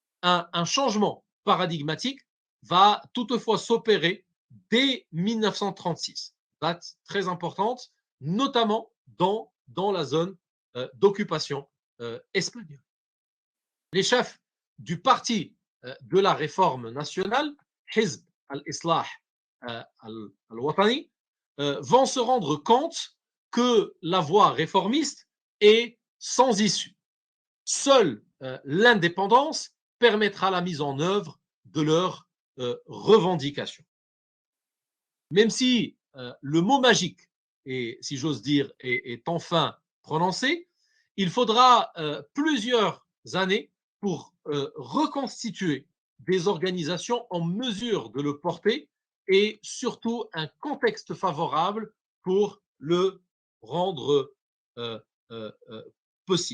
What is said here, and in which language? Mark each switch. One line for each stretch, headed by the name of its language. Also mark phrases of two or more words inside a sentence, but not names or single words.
French: un changement paradigmatique va toutefois s'opérer dès 1936, date très importante, notamment dans la zone d'occupation espagnole. Les chefs du parti de la réforme nationale, Hizb al-Islah al-Watani, vont se rendre compte que la voie réformiste est sans issue. Seule l'indépendance permettra la mise en œuvre de leurs revendications. Même si le mot magique, et si j'ose dire, est enfin prononcé, il faudra plusieurs années pour reconstituer des organisations en mesure de le porter et surtout un contexte favorable pour le rendre euh, euh, euh, possible.